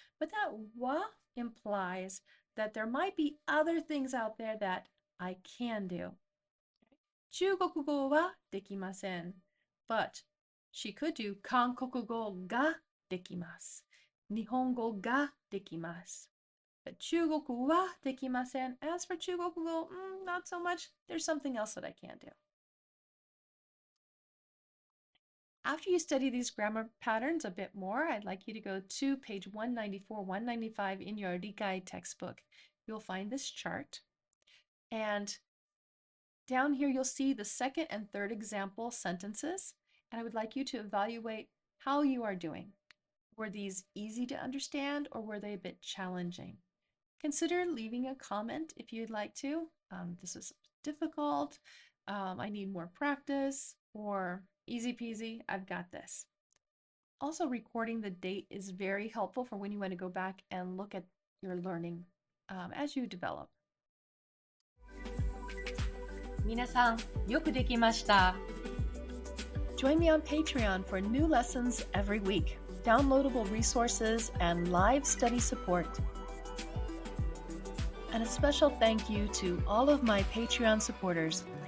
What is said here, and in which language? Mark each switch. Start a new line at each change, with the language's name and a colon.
English: But that wa implies that there might be other things out there that I can do.
Japanese: 中国語はできません.
English: But she could do
Japanese: 韓国語ができます. 日本語ができます.
English: But
Japanese: 中国語はできません.
English: As for 中国語, not so much. There's something else that I can't do. After you study these grammar patterns a bit more, I'd like you to go to page 194, 195 in your Rikai textbook. You'll find this chart. And down here, you'll see the second and third example sentences. And I would like you to evaluate how you are doing. Were these easy to understand, or were they a bit challenging? Consider leaving a comment if you'd like to. This is difficult. I need more practice, or easy peasy, I've got this. Also, recording the date is very helpful for when you want to go back and look at your learning as you develop.
Japanese: 皆さん、よくできました。
English: Join me on Patreon for new lessons every week, downloadable resources, and live study support. And a special thank you to all of my Patreon supporters.